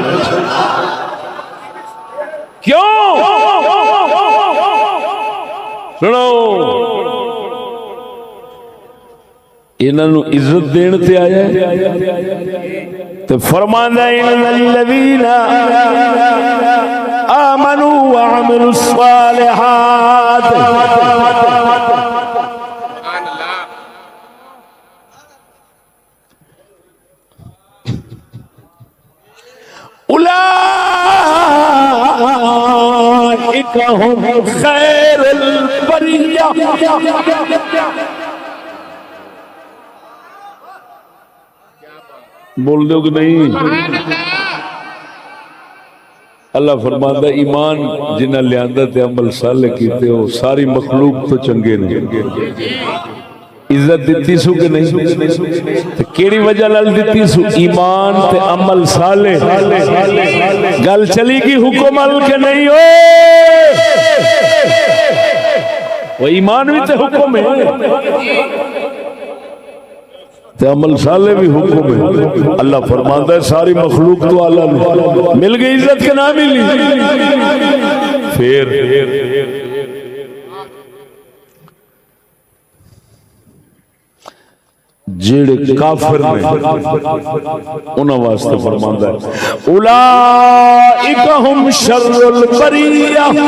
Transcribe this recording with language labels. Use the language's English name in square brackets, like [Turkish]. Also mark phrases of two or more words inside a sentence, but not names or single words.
[Punjabi] کیوں سنو، انہوں عزت دینے تے آیا تو فرماندا [Arabic] إن الذين آمنوا وعملوا الصالحات أولئك هم خير البرية. [Urdu] بول دو کہ نہیں? [Punjabi] اللہ فرماندا ایمان جنہاں لیاندا تے عمل صالح کیتے ہو ساری مخلوق تو چنگے نے. عزت دتی سو کہ نہیں? تے کیڑی وجہ نال دتی سو؟ ایمان تے عمل صالح. گل چلی گئی حکم ال کے نہیں ہو? [Urdu] وہ ایمان بھی تے حکم ہے، عمل صالح بھی حکم ہے. اللہ فرماتا ہے ساری مخلوق تو اعلیٰ مل گئی عزت کے نا ملی. [Punjabi] پھر جیڑے کافر نے اُنہاں واسطے فرماندا ہے [Arabic] أولئك هم شر البرية.